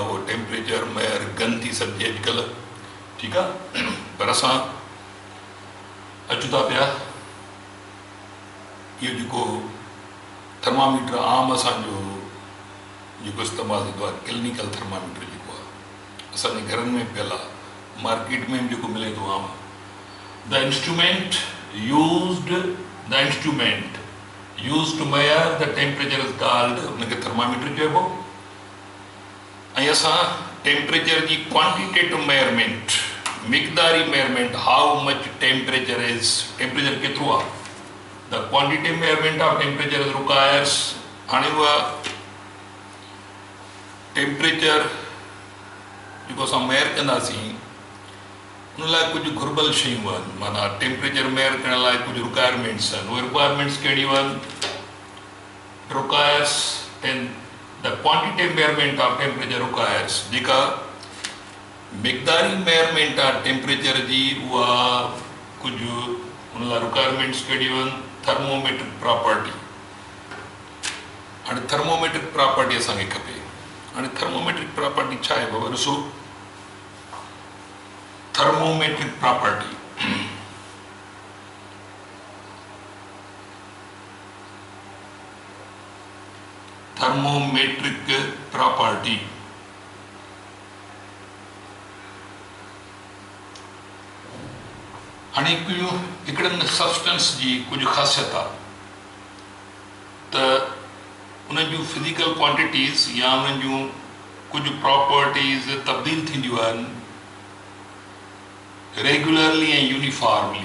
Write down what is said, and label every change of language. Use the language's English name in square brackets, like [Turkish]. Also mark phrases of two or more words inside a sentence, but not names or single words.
[Sindhi] उहो टेम्परेचर मेयर गन थी सघिजे अॼुकल्ह. ठीकु आहे, पर असां अचूं था पिया इहो जेको थर्मामीटर आम असांजो जेको इस्तेमालु थींदो आहे [English] clinical thermometer [Sindhi] जेको आहे असांजे घरनि में पियल आहे, मार्केट में बि जेको मिले थो आम. [English] The instrument used to measure the temperature is called [Sindhi] उनखे थर्मामीटर चइबो. ऐं असां टेम्परेचर जी [English] quantitative measurement, [Sindhi] मिक़दारी मेजरमेंट, [English] how much temperature is, [Sindhi] टेम्परेचर केतिरो आहे, [English] the quantitative measurement of temperature is requires. [Sindhi] हाणे उहा टेम्परेचर जेको असां मेयर कंदासीं उन लाइ कुझु घुर्बल शयूं आहिनि. माना टेम्परेचर मेयर करण लाइ कुझु रिक्वायरमेंट्स आहिनि. उहे रिक्वायरमेंट्स कहिड़ियूं आहिनि? [English] requires in the quantitative measurement of temperature requires. [Sindhi] जेका मिक़दारी मेजरमेंट आहे टेम्परेचर जी, उहा कुझु उन लाइ रिक्वायरमेंट्स कहिड़ियूं आहिनि? [English] thermometric property. [Sindhi] हाणे [English] thermometric property [Sindhi] असांखे खपे. हाणे [English] thermometric property [Sindhi] छा आहे बाबा? ॾिसो, [English] thermometric property. Thermometric property. [Sindhi] हाणे हिकिड़नि सब्सटेंस जी कुझु ख़ासियत आहे त उन जूं [English] physical quantities [Sindhi] या उन्हनि जूं कुझु प्रॉपर्टीज़ तब्दील थींदियूं आहिनि रेगुलरली ऐं यूनिफॉर्मली.